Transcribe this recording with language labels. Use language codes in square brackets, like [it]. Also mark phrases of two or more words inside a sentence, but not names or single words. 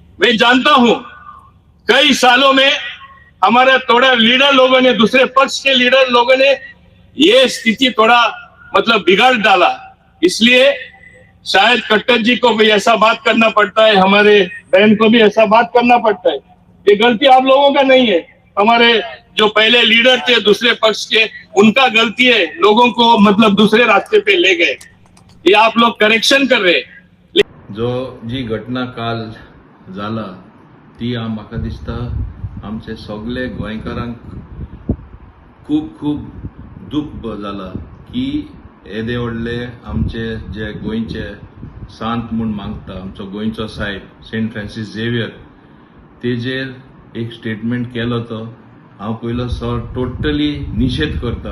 [hi] मैं जानता हूं कई सालों में हमारे थोड़ा लीडर लोगों ने, दूसरे पक्ष के लीडर लोगों ने ये स्थिति थोड़ा मतलब बिगाड़ डाला, इसलिए शायद कट्टर जी को भी ऐसा बात करना पड़ता है, हमारे बहन को भी ऐसा बात करना पड़ता है। ये गलती आप लोगों का नहीं है, हमारे जो पहले लीडर थे दूसरे पक्ष के, उनका गलती है, लोगों को मतलब दूसरे रास्ते पे ले गए, ये आप लोग करेक्शन कर रहे। [kok] जो जी घटना काल जाला ती म्हाका दिसता आमचे सगळे गोंयकारांक खूब खूब दुख जाला की येदे व्हडले आमचे जे गोंयचे सांत म्हूण मागता आमचो गोंयचो साहेब सेंट फ्रांसीस झेवियर तेजेर एक स्टेटमेंट केलो तो हांव पयलो टोटली निशेध करता।